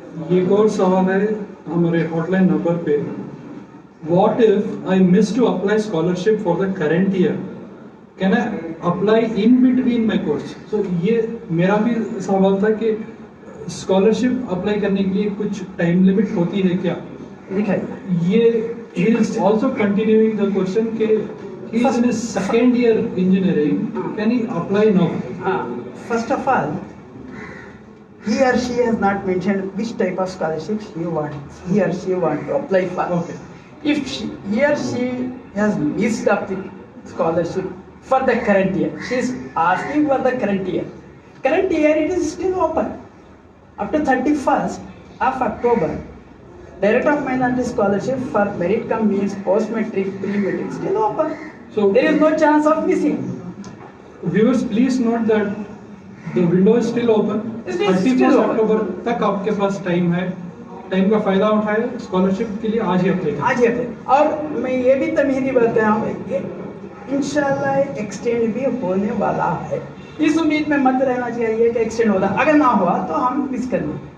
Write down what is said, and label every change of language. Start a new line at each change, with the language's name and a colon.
Hindi: ये एक और सवाल है हमारे हॉटलाइन नंबर पे,
English: What if I miss to apply scholarship for the current year, can I apply in between my course?
Hindi: सो ये मेरा भी सवाल था कि स्कॉलरशिप अप्लाई करने के लिए कुछ टाइम लिमिट होती है क्या? दिखाइए
English: ये he is also continuing the question कि he is in his second year engineering, can he apply now? First of all, he or she has not mentioned which type of scholarship he or she want to apply for. Okay. If he or she has missed up the scholarship for the current year, she is asking for the current year. Current year it is still open up to 31st of October. Direct of minority scholarship for merit cum means post matric, pre-matric still open. So There is no chance of missing. viewers please note that the window is still open. It is still 31st open.
Hindi: अक्टूबर तक आपके पास time है, time का फायदा उठाए, scholarship के लिए आज ही apply करें। आज ही है। और मैं ये भी तमहीरी बात कह रहा हूँ, इंशाल्लाह एक्सटेंड भी होने वाला है। इस उम्मीद में मत रहना चाहिए कि एक्सटेंड होगा, अगर ना हुआ तो हम मिस कर लें,